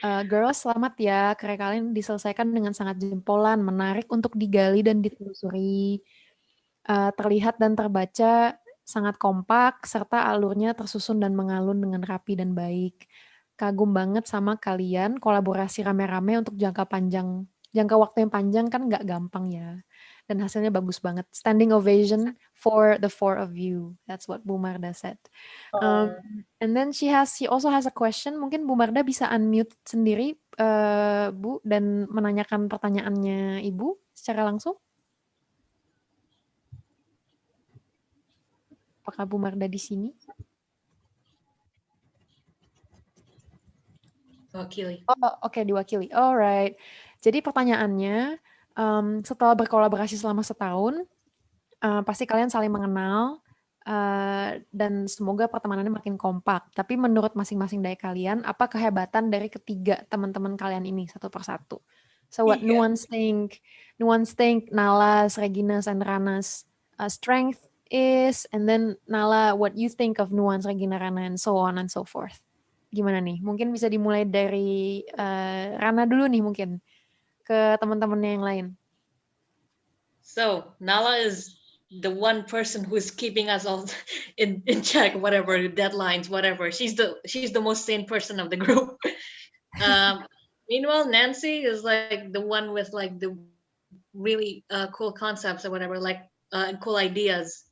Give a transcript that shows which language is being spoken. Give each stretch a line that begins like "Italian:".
Indonesian: Girls, selamat ya. Karya kalian diselesaikan dengan sangat jempolan, menarik untuk digali dan ditelusuri. Terlihat dan terbaca sangat kompak, serta alurnya tersusun dan mengalun dengan rapi dan baik. Kagum banget sama kalian, kolaborasi rame-rame untuk jangka waktu yang panjang kan nggak gampang ya. Dan hasilnya bagus banget.
English: Standing ovation for the four of you. That's what Bu Marda said. And then she also has a question.
Indonesian: Mungkin Bu Marda bisa unmute sendiri, Bu, dan menanyakan pertanyaannya Ibu secara langsung. Apakah Bu Marda di sini? Wakili. Oh, oke, diwakili. Alright. Jadi pertanyaannya, setelah berkolaborasi selama setahun, pasti kalian saling mengenal, dan semoga pertemanannya makin kompak. Tapi menurut masing-masing dari kalian, apa kehebatan dari ketiga teman-teman kalian ini satu persatu?
English: So what nuance think Nala's, Regina's, and Rana's strength is, and then Nala, what you think of Nuance, Regina, Rana, and so on and so forth.
Indonesian: Gimana nih? Mungkin bisa dimulai dari Rana dulu nih mungkin, ke teman-temannya yang lain.
English: So Nala is the one person who's keeping us all in check, whatever deadlines, whatever. She's the most sane person of the group. Meanwhile, Nancy is like the one with like the really cool concepts or whatever, like cool ideas.